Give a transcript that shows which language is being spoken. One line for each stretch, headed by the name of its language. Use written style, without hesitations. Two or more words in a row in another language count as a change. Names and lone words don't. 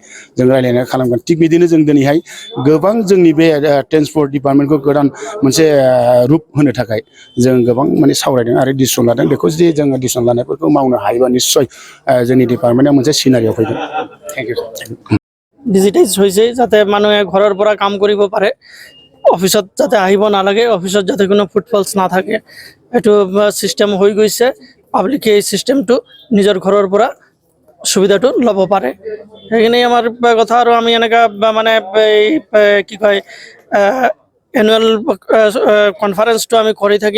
Bodo: जों रायज्लायनानै खालामगोन। थिग बिदिनो जों दिनैहाय गोबां जोंनि बे
English: transport departmentखौ
Bodo: गोदान मोनसे रुप होनो थाखाय जों गोबां माने सावरायदों आरो डिसिसन लादों। बेखौ जुदि जोङो डिसिसन लानायफोरखौ मावनो हायोबा निस्सय जोंनि डिपार्टमेन्टआ मोनसे सिनारियाव फैगोन।
English: thank you sir.
Assamese: ডিজিটাইজ হৈছে যাতে মানুহে ঘৰৰ পৰা কাম কৰিব পাৰে, অফিসত যাতে আহিব নালাগে, অফিসত যাতে কোনো ফুটফলছ নাথাকে এইটো সিস্টেম হৈ গৈছে। পাব্লিকে এই সিস্টেমটো নিজৰ ঘৰৰ পৰা সুবিধাটো ল'ব পাৰে। সেইখিনি আমাৰ কথা আৰু আমি এনেকা মানে কি কয়
English: annual conferenceটো
Assamese: আমি কৰি থাকিম।